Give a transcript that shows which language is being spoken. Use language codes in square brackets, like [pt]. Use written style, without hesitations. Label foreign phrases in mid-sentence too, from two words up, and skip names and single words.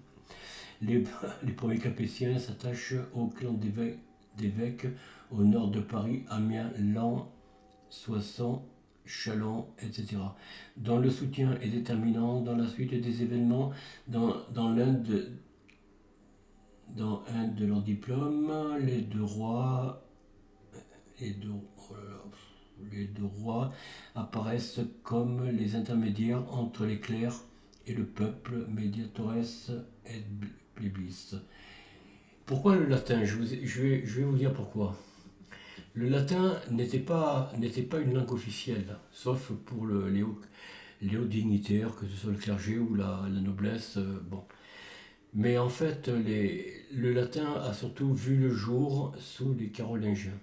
[fr] Les, les premiers capétiens s'attachent au clan d'évêques au nord de Paris, Amiens, Laon, Soissons, Châlons, etc., dont le soutien est déterminant dans la suite des événements dans un de leurs diplômes. Les deux rois apparaissent comme les intermédiaires entre les clercs et le peuple, [la] mediatores et plebis. [fr] Pourquoi le latin? Je vais vous dire pourquoi. Le latin n'était pas une langue officielle, sauf pour les hauts dignitaires, que ce soit le clergé ou la noblesse. Bon. Mais en fait, le latin a surtout vu le jour sous les Carolingiens.